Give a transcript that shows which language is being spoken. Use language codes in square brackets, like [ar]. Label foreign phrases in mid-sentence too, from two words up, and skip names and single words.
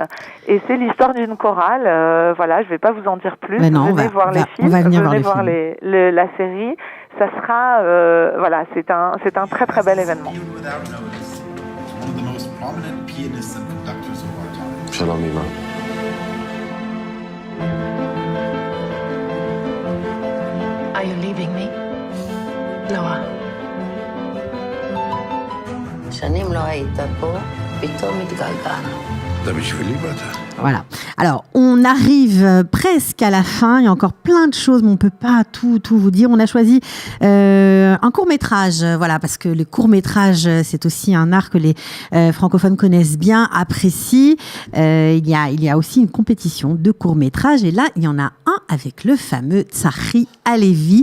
[fr] Et c'est l'histoire d'une chorale. Voilà, je vais pas vous en dire plus. Venez voir les films, venez voir la série. Ça sera, c'est un très très bel événement. [he] Shalom, Ima. [en] Are you leaving me? Noah. [he] שנים לא היית פה, פתאום התגעגענו. זה בשבילי באת. [fr] Voilà. Alors, on arrive presque à la fin. Il y a encore plein de choses, mais on peut pas tout vous dire. On a choisi un court-métrage, voilà, parce que les courts-métrages, c'est aussi un art que les francophones connaissent bien, apprécient. Il y a aussi une compétition de courts-métrages, et là, il y en a un avec le fameux Tzachi Halevi.